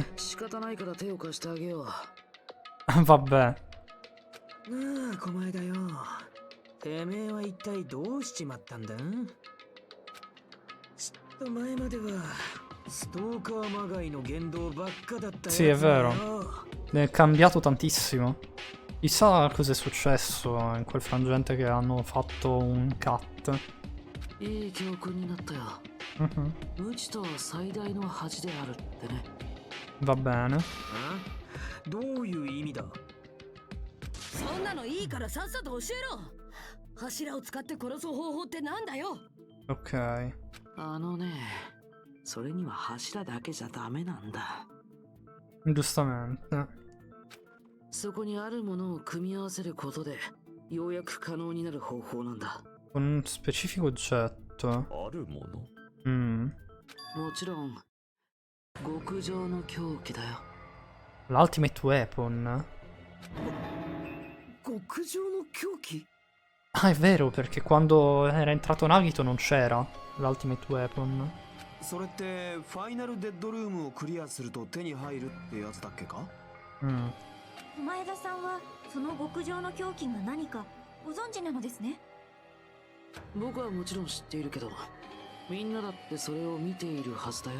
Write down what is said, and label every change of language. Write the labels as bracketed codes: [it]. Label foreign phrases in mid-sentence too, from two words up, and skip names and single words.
[ja] 仕方ないから手を貸してあげよう。 [it] Vabbè. [ja] なあ、狛江だよ。てめえは一体どうしちまったんだ？ちょっと前まではストーカーまがいの言動ばっかだったよ。 [it] Sì, è vero. È cambiato tantissimo. Chissà cosa è successo in quel frangente che hanno fatto un cut. [ja] いい教訓になったよ。無知とは最大の恥であるってね。 [it] Va bene. [ja] どういう意味だ？そんなのいいからさっさと教えろ。柱を使って殺す方法ってなんだよ。 [it] Ok. [ja] それには柱だけじゃダメなんだ。 [it] Giustamente. [ja] そこにあるものを組み合わせることでようやく可能になる方法なんだ。 [it] Con un specifico oggetto. [ja] あるもの？もちろん極上の凶器だよ。 [en] L'ultimate weapon. [ja] 極上の凶器？ [it] Ah, è vero, perché quando era entrato Nagito non c'era l' [en] ultimate weapon. [ja] それってファイナルデッドルームをクリアすると手に入るってやつだっけか？前田さんはその極上の凶器が何かご存知なのですね。僕はもちろん知っているけど、みんなだってそれを見ているはずだよ。